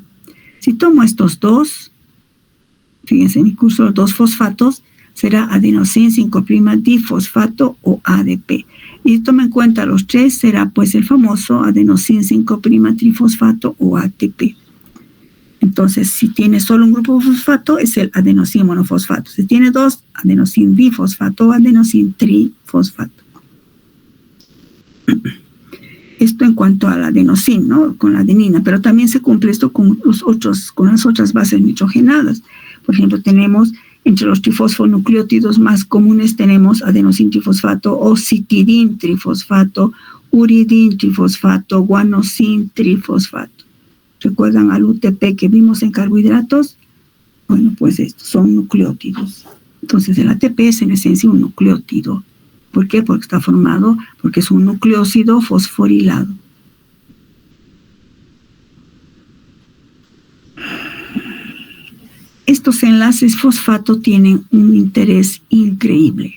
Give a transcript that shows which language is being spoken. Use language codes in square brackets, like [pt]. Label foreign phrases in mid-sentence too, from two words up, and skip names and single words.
[es] Si tomo estos dos, fíjense en mi cursor, 2 fosfatos, será adenosin 5' difosfato o ADP. Y si tomo en cuenta los 3, será pues el famoso adenosin 5' trifosfato o ATP. Entonces, si tiene solo un grupo fosfato, es el adenosín monofosfato. Si tiene dos, adenosín difosfato o adenosín trifosfato. Esto en cuanto al adenosín, ¿no? Con la adenina, pero también se cumple esto con las otras bases nitrogenadas. Por ejemplo, tenemos entre los trifosfonucleótidos más comunes tenemos adenosín trifosfato o citidín trifosfato, uridín trifosfato, guanosín trifosfato. ¿Recuerdan al UTP que vimos en carbohidratos? Bueno, pues estos son nucleótidos. Entonces el ATP es en esencia un nucleótido. ¿Por qué? Porque está formado, porque es un nucleósido fosforilado. Estos enlaces fosfato tienen un interés increíble.